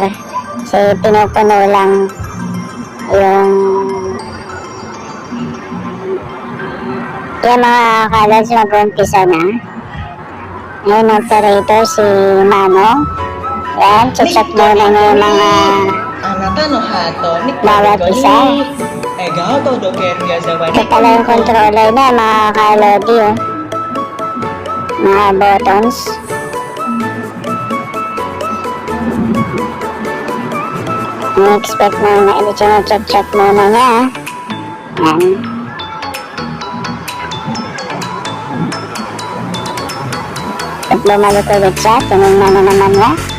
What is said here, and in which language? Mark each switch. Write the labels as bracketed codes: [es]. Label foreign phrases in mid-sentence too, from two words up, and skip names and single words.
[tl] Kasi pinupuno lang yung mga kalods, mag-umpisa na. Ngayon, operator si Mano. Yan, check muna niya yung mga [ja] あなたのハート、ニコバワニコにピさん笑顔届けるよ、ザワ [tl] ito pala yung controller na mga kalodi, oh. Mga buttons. I-expect muna, i-check muna niya, ah. Yan. At bumalik ulit siya, tinignan na naman niya.